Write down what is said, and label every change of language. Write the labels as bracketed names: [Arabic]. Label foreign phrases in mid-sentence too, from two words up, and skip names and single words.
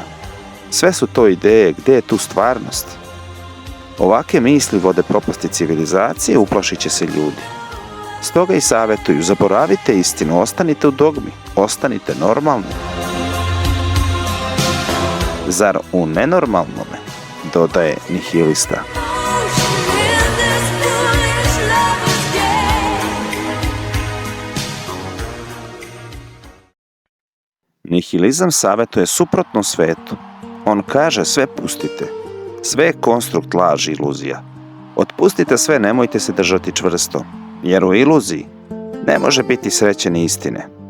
[Croatian] Sve su to ideje, gdje je tu stvarnost? Ovake misli vode propasti civilizacije, uplašit će se ljudi. Stoga i savjetuju, zaboravite istinu, ostanite u dogmi, ostanite normalni. Zar u nenormalnome, dodaje nihilista. [English] In this foolish lover's game. [Croatian] Nihilizam savjetuje suprotno svetu. On kaže sve pustite. Sve je konstrukt laži, iluzija. Otpustite sve, nemojte se držati čvrsto, jer u iluziji ne može biti sreće ni istine.